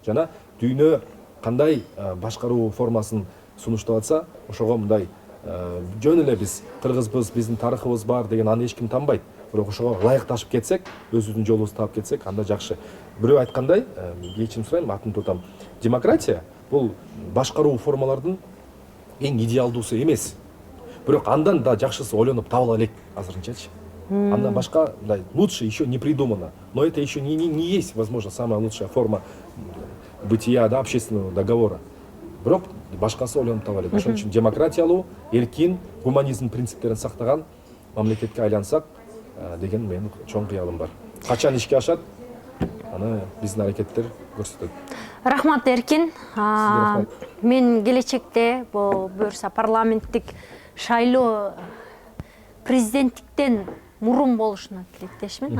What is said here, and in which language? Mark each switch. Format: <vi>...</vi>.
<ky>Жана дүйнө кандай башкаруу формасын сунуштап атса, ошого мындай жөн эле биз кыргызбыз, биздин тарыхыбыз бар деген аны эч ким танбайт. Бирок ошого ылайыкташып кетсек, өзүбүздүн жолубузду таап кетсек, анда жакшы. бирөө айткандай, кечирим сурайм, атын тутам. Демократия бул башкаруу формалардын эң идеалдуусу эмес. Бирок андан да жакшысы ойлонуп табыла элек азырынчачы. Андан башка</ky> <ru>лучше еще не придумано. Но это еще не есть, возможно, самая лучшая форма бытия, да, общественного договора.</ru> <ky>Бирок башкасы ойлонуп таба элек. Ошон үчүн демократиялуу, эркин, гуманизм принциптерин сактаган мамлекетке айлансак деген менин чоң кыялым бар. Качан ишке ашат, аны биздин аракеттер көрсөтөт. Рахмат Эркин. рахмат. Мен келечекте буюрса парламенттик шайлоо президенттиктен мурун болушуна тилектешмин.</ky>